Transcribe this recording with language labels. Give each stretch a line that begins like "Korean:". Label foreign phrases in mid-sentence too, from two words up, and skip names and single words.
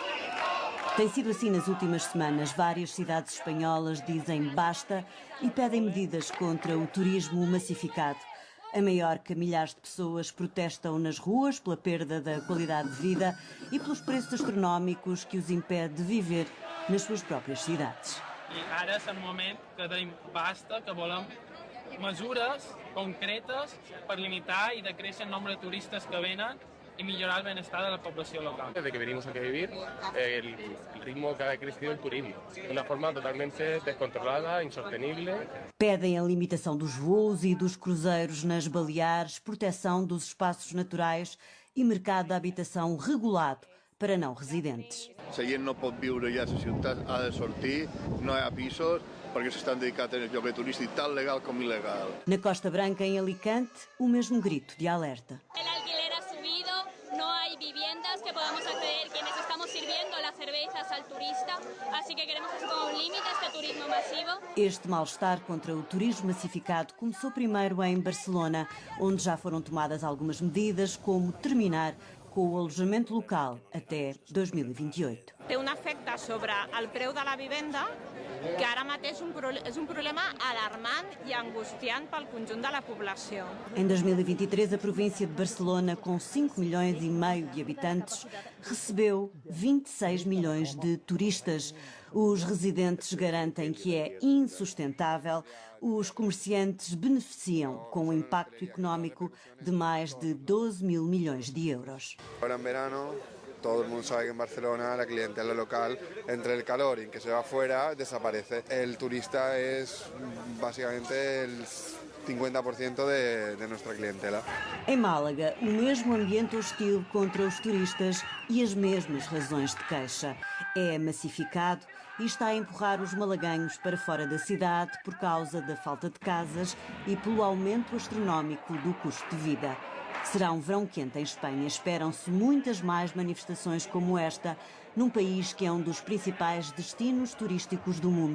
Portuguese: Tem sido assim nas últimas semanas. Várias cidades espanholas dizem basta e pedem medidas contra o turismo massificado. Em Maiorca, milhares de pessoas protestam nas ruas pela perda da qualidade de vida e pelos preços astronómicos que os impede de viver nas suas próprias cidades.
Catalan: I ara és el moment que deim basta, que volem mesures concretes per limitar i decréixer el nombre de turistes que venen
Spanish: y mejorar el bienestar de la población local. Desde que venimos aquí a vivir, el ritmo que ha crecido el turismo, de una forma totalmente descontrolada, insostenible.
Portuguese: Pedem a limitação dos voos e dos cruzeiros nas Baleares, proteção dos espaços naturais e mercado de habitação regulado para não residentes.
Catalan: La gent no pot viure ja a la ciutat, ha de sortir, no hi ha pisos, perquè s'estan dedicant a tenir lloguer turístic tant legal com il·legal.
Portuguese: Na Costa Branca, em Alicante, o mesmo grito de alerta.
Spanish: El alquiler ha subido, no hay viviendas que podamos acceder quienes estamos sirviendo las cervezas al turista, así que queremos que se ponga un límite a este turismo masivo.
Portuguese: Este mal-estar contra o turismo massificado começou primeiro em Barcelona, onde já foram tomadas algumas medidas, como terminar com o alojamento local até 2028.
Catalan: Té un efecte sobre el preu de la vivenda que ara mateix és un problema alarmant i angustiant pel conjunt de la població.
Portuguese: Em 2023, a província de Barcelona, com 5 milhões e meio de habitantes, recebeu 26 milhões de turistas. Os residentes garantem que é insustentável. Os comerciantes beneficiam com um impacto económico de mais de 12 mil milhões de euros.
Spanish: Ahora en verano, todo el mundo sabe que en Barcelona la clientela local, entre el calor y que se va fuera, desaparece. El turista es básicamente el 50% de nuestra clientela.
Portuguese: Em Málaga, o mesmo ambiente hostil contra os turistas e as mesmas razões de queixa. É massificado e está a empurrar os malaguenhos para fora da cidade por causa da falta de casas e pelo aumento astronómico do custo de vida. Será um verão quente em Espanha. Esperam-se muitas mais manifestações como esta, num país que é um dos principais destinos turísticos do mundo.